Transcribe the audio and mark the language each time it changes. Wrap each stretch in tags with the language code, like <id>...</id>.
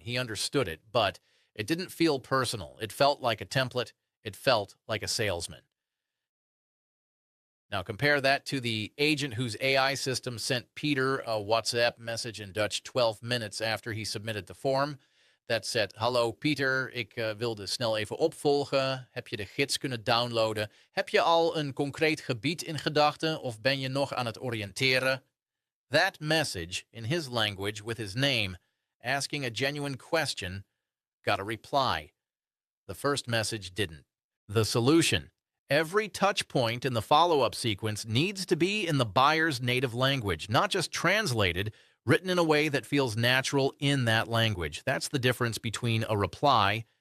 <en>He understood it, but it didn't feel personal. It felt like a template. It felt like a salesman. Now compare that to the agent whose AI system sent Peter a WhatsApp message in Dutch 12 minutes after he submitted the form. Dat said,</en> <nl>"Hallo Pieter, ik wilde snel even opvolgen. Heb je de gids kunnen downloaden? Heb je al een concreet gebied in gedachten of ben je nog aan het oriënteren?"</nl> <en>That message, in his language with his name, asking a genuine question, got a reply. The first message didn't. The solution: every touch point in the follow-up sequence needs to be in the buyer's native language, not just translated, written in a way that feels natural in that language. That's the difference between a reply</en>